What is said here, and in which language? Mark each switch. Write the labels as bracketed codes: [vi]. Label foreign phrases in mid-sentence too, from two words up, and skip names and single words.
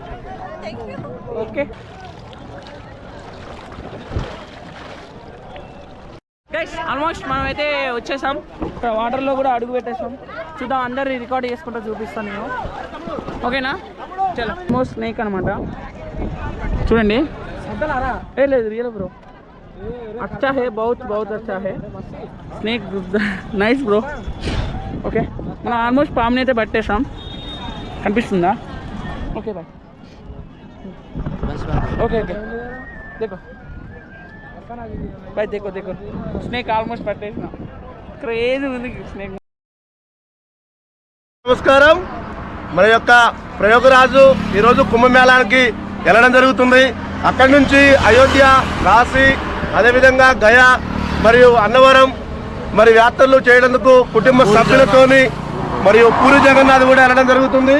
[en] okay guys, [te] ఆల్మోస్ట్ మనమైతే వచ్చేసాం. ఇక్కడ వాటర్లో కూడా అడుగు పెట్టేసాం. చూద్దాం, అందరు రికార్డ్ చేసుకుంటూ చూపిస్తాను నేను. ఓకేనా? చలో. ఆల్మోస్ట్ స్నేక్ అనమాట. చూడండి. ఏ లేదు [en] real bro. [hi] अच्छा है, बहुत बहुत अच्छा है स्नेक. [en] nice bro. [te] ఓకే, మనం ఆల్మోస్ట్ పామ్ని అయితే పట్టేసాం. [hi] కనిపిస్తుందా? [en] okay boy. okay okay [hi] देखो भाई, देखो देखो स्नेक [te] ఆల్మోస్ట్ పట్టేసిన. క్రేజీ ఉంది స్నేక్. నమస్కారం. మన యొక్క ప్రయోగరాజు ఈరోజు కుంభమేళానికి వెళ్ళడం జరుగుతుంది. అక్కడి నుంచి అయోధ్య, కాశీ, అదేవిధంగా గయా మరియు అన్నవరం మరి యాత్రలు చేయడానికి కుటుంబ సభ్యులతోని మరియు పూరి జగన్నాథ్ కూడా వెళ్ళడం జరుగుతుంది.